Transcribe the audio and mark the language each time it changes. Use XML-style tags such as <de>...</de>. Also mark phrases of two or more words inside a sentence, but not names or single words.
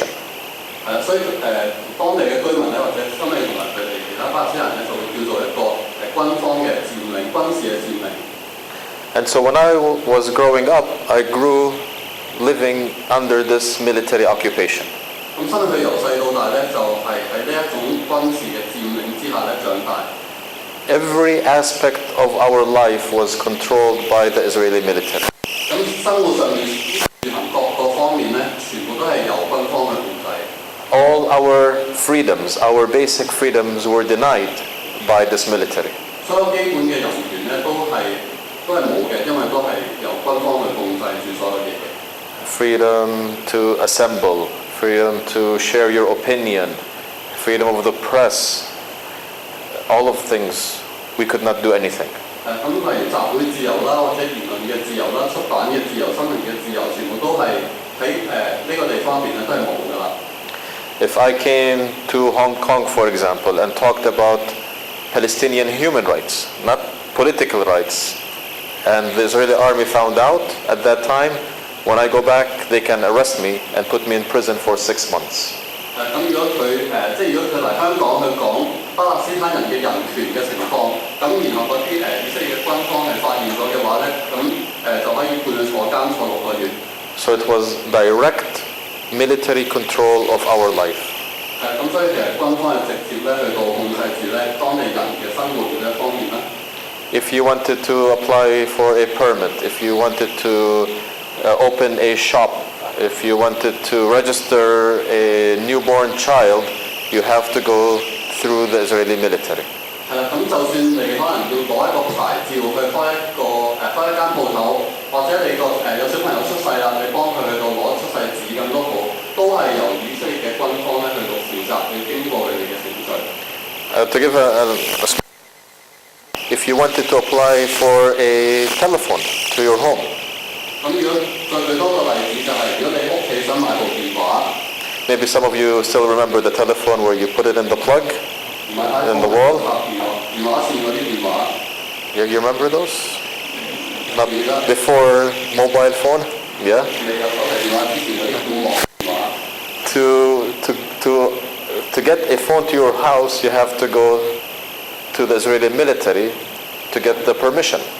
<yue>所以當地嘅居民咧，或者心理同埋佢哋其他巴勒斯坦人咧，就會叫做一個軍方嘅佔領、軍事嘅佔領。</yue> <en>And so when I was growing up, I grew living under this military occupation.</en> <yue>咁所以佢由細到大咧，就係喺呢一種軍事嘅佔領之下咧長大。</yue> <en>Every aspect of our life was controlled by the Israeli military.</en> <yue>咁生活上面住行各方面咧，全部都係由軍方去控制。</yue> <en>All our freedoms, our basic freedoms were denied by this military.</en> <yue>所有基本嘅人權咧都係冇嘅，因為都係由軍方去控制住所有嘢嘅。</yue> <en>Freedom to assemble, freedom to share your opinion, freedom of the press, all of things, we could not do anything.</en> <yue>咁例如集會自由啦，或者言論嘅自由啦、出版嘅自由、新聞嘅自由，全部都係喺呢個地方入邊咧都係冇㗎啦。</yue> <en>If I came to Hong Kong, for example, and talked about Palestinian human rights, not political rights, and the Israeli army found out at that time, when I go back, they can arrest me and put me in prison for 6 months.</en> <yue>咁如果佢即係如果佢嚟香港去講巴勒斯坦人嘅人權嘅情況，咁然後嗰啲以色列嘅軍方係發現咗嘅話咧，咁就可以判佢坐監坐6個月。</yue> <en>So it was direct military control of our life.</en> <yue>咁所以其實軍方係直接咧去到控制住咧當地人嘅生活嘅一方面啦。</yue> <en>If you wanted to apply for a permit, if you wanted to open a shop, if you wanted to register a newborn child, you have to go through the Israeli military.</en> <yue>係啦，咁就算你可能要攞一個牌照去開一間鋪頭，或者你有小朋友出世啦，你幫佢去到攞出世紙咁都好，都係由以色列嘅軍方咧去到負責，要經過佢哋嘅程序。</yue> <en>To give if you wanted to apply for a telephone to your home,</en> <yue>咁如果再舉多個例子就係，如果你屋企想買部電話</yue> <en>maybe some of you still remember the telephone where you put it in the plug in the wall.</en> <yue>電話線嗰啲電話。</yue> <en>You remember those? Not before mobile phone? Yeah. To get a phone to your house, you have to go to the Israeli military to get the permission.</en>